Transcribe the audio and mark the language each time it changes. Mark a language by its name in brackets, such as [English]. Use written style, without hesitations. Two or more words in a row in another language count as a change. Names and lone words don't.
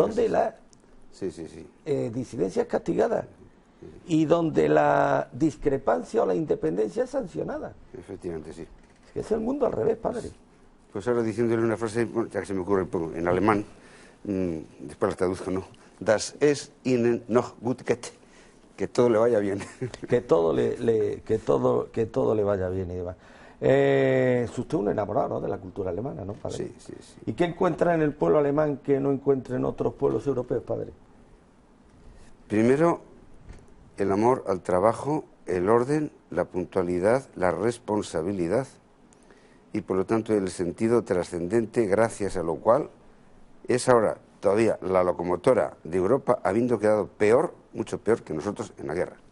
[Spanish] donde la disidencia es castigada y donde la discrepancia o la independencia es sancionada. Efectivamente, sí. Es que es el mundo al revés, padre. Pues ahora diciéndole una frase, ya que se me ocurre en alemán, después la traduzco, ¿no? [German] Das es Ihnen noch gut geht. [Spanish] Que todo le vaya bien. Que todo le vaya bien y demás. Es usted un enamorado, ¿no?, de la cultura alemana, ¿no, padre? Sí. ¿Y qué encuentra en el pueblo alemán que no encuentra en otros pueblos europeos, padre? Primero, el amor al trabajo, el orden, la puntualidad, la responsabilidad y por lo tanto el sentido trascendente, gracias a lo cual es ahora todavía la locomotora de Europa, habiendo quedado peor, mucho peor que nosotros en la guerra.